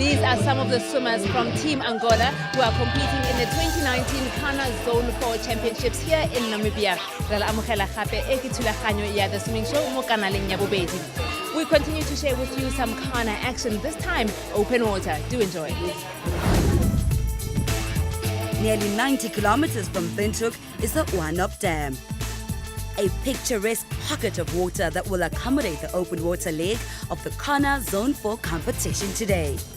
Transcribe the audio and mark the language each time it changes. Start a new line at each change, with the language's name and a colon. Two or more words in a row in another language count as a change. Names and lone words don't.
English: are some of the swimmers from Team Angola who are competing in the 2019 Cana Zone 4 Championships here in Namibia.
Tswana: Re la amogela gape e ke thulaganyo ya The Swimming Show mo kanaleng ya bobedi.
English: We continue to share with you some Cana action, this time open water. Do enjoy. Nearly 90 kilometers from Windhoek is the One-Up Dam, a picturesque pocket of water that will accommodate the open water leg of the Cana Zone 4 competition today.